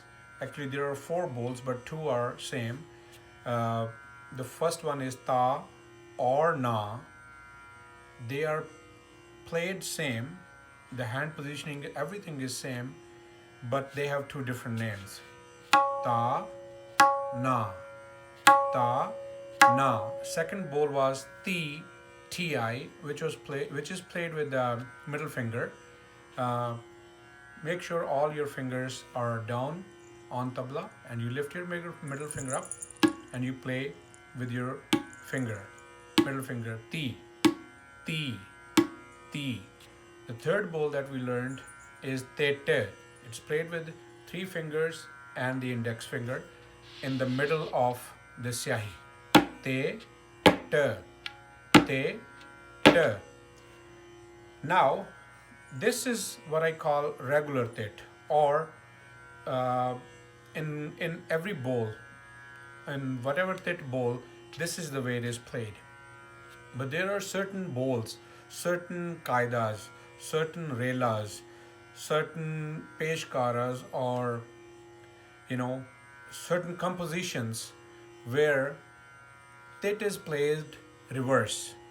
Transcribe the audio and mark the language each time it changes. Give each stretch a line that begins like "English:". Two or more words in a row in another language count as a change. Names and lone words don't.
English: Actually, there are four bowls, but two are same. Uh, the first one is ta or na. They are played same, the hand positioning, everything is same, but they have two different names. Ta, na. Ta, na. Second bowl was ti, ti, which is played with the middle finger. uh, Make sure all your fingers are down on tabla and you lift your middle finger up and you play with your finger, middle finger, ti, ti, ti. The third bowl that we learned is te te. It's played with three fingers and the index finger in the middle of the syahi. Te te, te te. Now, this is what I call regular tit, or uh, in every bowl, in whatever tit bowl, this is the way it is played. But there are certain bowls, certain kaidas, certain relas, certain peshkaras, or certain compositions where tit is played reverse.